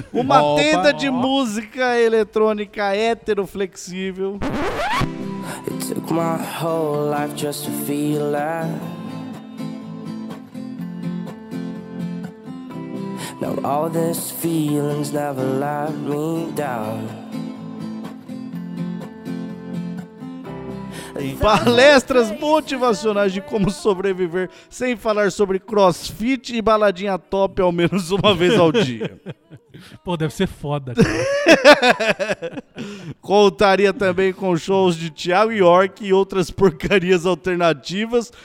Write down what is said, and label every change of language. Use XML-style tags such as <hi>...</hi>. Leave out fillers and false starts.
<pt>Uma tenda de música eletrônica heteroflexível.</pt> <en>It took my whole life just to feel that. Now all this feeling's never let me down.</en> <pt>Palestras motivacionais de como sobreviver, sem falar sobre crossfit e baladinha top ao menos uma vez ao dia. Pô, deve ser foda. Contaria também com shows de Thiago York e outras porcarias alternativas.</pt>